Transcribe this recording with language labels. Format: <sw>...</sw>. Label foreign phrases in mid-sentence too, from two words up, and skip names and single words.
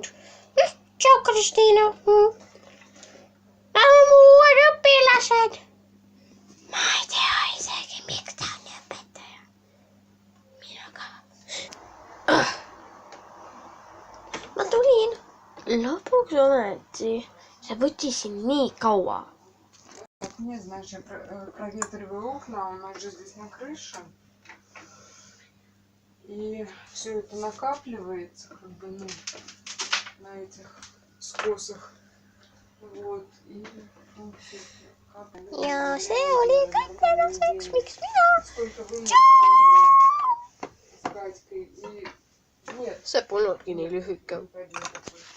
<et>Tšau, Kristiina. Nad on mu uued õpilased. Ma ei tea isegi, miks ta on õpetaja. Mina ka. Ma tulin. Lõpuks ometi. See võttis siin nii kaua.</et> <ru>Нет, знаешь, я проветриваю окна, у нас же здесь на крыше. И все это накапливается, как бы, ну, на этих скосах. Вот, и ну, все капает.</ru> <et>Ja see oli kõik tänaseks, miks mina?</et> <ru>Сколько вы мне помогли с Катькой. И нет,</ru> <et>See polnudki nii lühike.</et> <ru>пойдем такой.</ru>